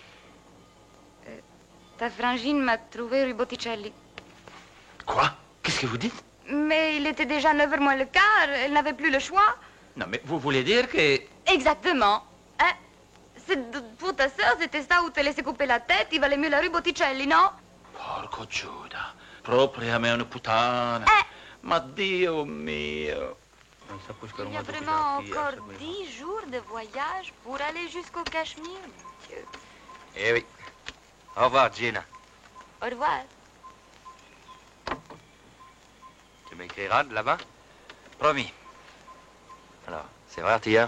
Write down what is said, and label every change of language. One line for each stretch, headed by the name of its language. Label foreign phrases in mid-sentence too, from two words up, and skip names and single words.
French: Ta frangine m'a trouvé rue Botticelli. Quoi? Qu'est-ce que vous dites? Mais il était déjà 9h moins le quart, elle n'avait plus le choix. Non, mais vous voulez dire que... Exactement. Hein? Pour ta sœur, c'était ça où te laissais couper la tête, il valait mieux la rue Botticelli, non?
Italian: Porco Giuda, proprio a me una puttana. Ma Dio mio.
French: Il y a vraiment encore 10 jours de voyage pour aller jusqu'au Cachemire, mon Dieu. Eh oui. Au revoir, Gina. Au revoir. Tu m'écriras de là-bas? Promis. Alors, c'est vrai, Artilleur?